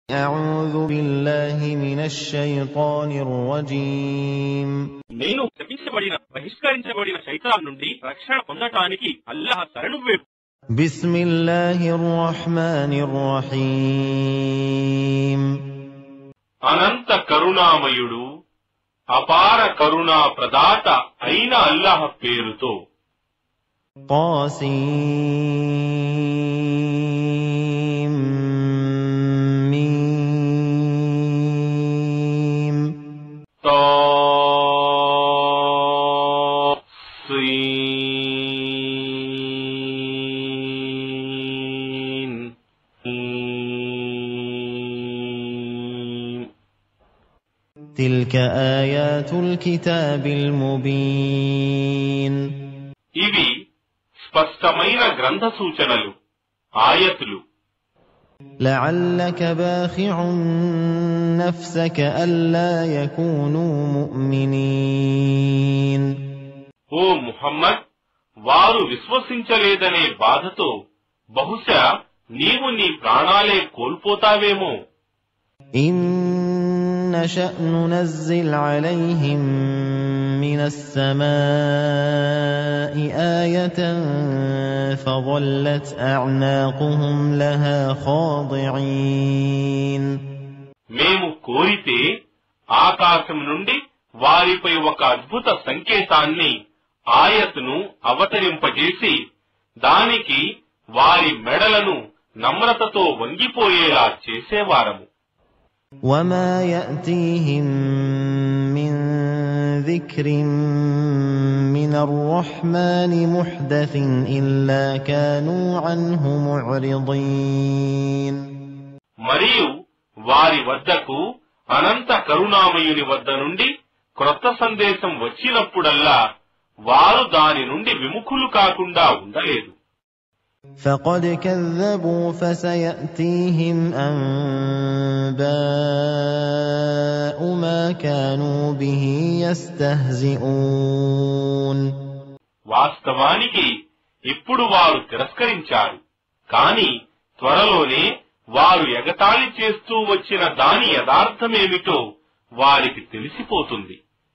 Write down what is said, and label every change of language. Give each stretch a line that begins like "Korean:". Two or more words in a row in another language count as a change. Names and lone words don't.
Arabic: أعوذ بالله من الشيطان الرجيم
Telugu: నేను శపించబడిన బహిష్కరించబడిన శైతాన్ నుండి రక్షణ పొందటానికి అల్లాహ్ శరణు వేడు.
Arabic: بسم الله الرحمن الرحيم
Telugu: అనంత కరుణామయుడు అపార కరుణా ప్రదాత అయిన అల్లాహ్ పేరుతో.
Arabic: طاسيم ميم طاسين تلك آيات الكتاب المبين
Telugu: ఇవి స్పష్టమైన గ్రంథ సూచనలు, ఆయతులు.
Arabic: لعلك باخع نفسك ألا يكونوا مؤمنين
Telugu: ఓ ముహమ్మద్, వారు విశ్వసించలేదనే బాధతో బహుశా నీవు నీ ప్రాణాలే కోల్పోతావేమో.
Arabic: إن نشأ ننزل عليهم من السماء آية فظلت أعناقهم لها خاضعين
Telugu: మేము కోరితే ఆకాశం నుండి వారిపై ఒక అద్భుత సంకేతాన్ని, ఆయత్ను అవతరింపజేసి దానికి వారి మెడలను నమ్రతతో వంగిపోయేలా చేసేవారము.
Arabic: وما يأتيهم من ذكر من الرحمن محدث إلا كانوا عنه معرضين
Telugu: మరియు వారి వద్దకు అనంత కరుణామయుని వద్ద నుండి క్రొత్త సందేశం వచ్చినప్పుడల్లా వారు దాని నుండి విముఖులు కాకుండా ఉండలేదు.
Arabic: فقد كذبوا فسيأتيهم أنباء ما كانوا به يستهزئون
Telugu: వాస్తవానికి ఇప్పుడు వారు తిరస్కరించారు, కాని త్వరలోనే వారు ఎగతాళి చేస్తూ వచ్చిన దాని యథార్థమేమిటో వారికి తెలిసిపోతుంది.